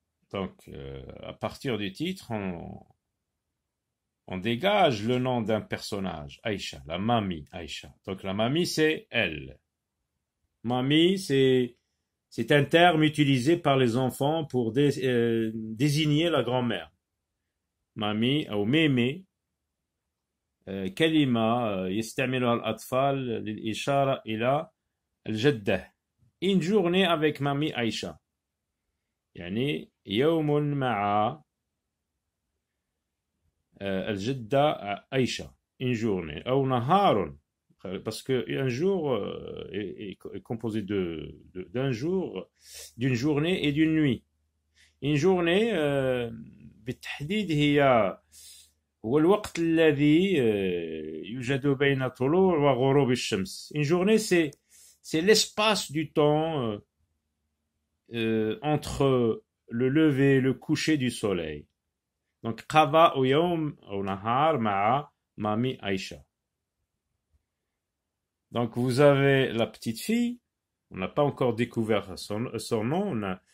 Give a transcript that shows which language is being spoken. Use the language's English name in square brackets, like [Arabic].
[French] Donc, à partir du titre, on dégage le nom d'un personnage, Aïcha, la Mamie Aïcha. Donc, la Mamie, c'est elle. Mamie, c'est un terme utilisé par les enfants pour désigner la grand-mère. Mamie ou mémé, [Arabic] كلمة يستعملها الأطفال للإشارة إلى الجدة. [French] Une journée avec Mamie Aïcha. [Arabic] يعني يوم مع الجدة Aïcha. [French] Une journée. [Arabic] أو نهار. [French] Parce qu'un jour est composé d'un jour, d'une journée et d'une nuit. Une journée [Arabic] بالتحديد هي هو الوقت الذي يوجد بين طلوع وغروب الشمس. [French] Une journée, c'est l'espace du temps entre le lever et le coucher du soleil. [Arabic] Donc, قضاء يوم أو نهار مع مامي Aïcha. [French] Donc, vous avez la petite fille. On n'a pas encore découvert son nom.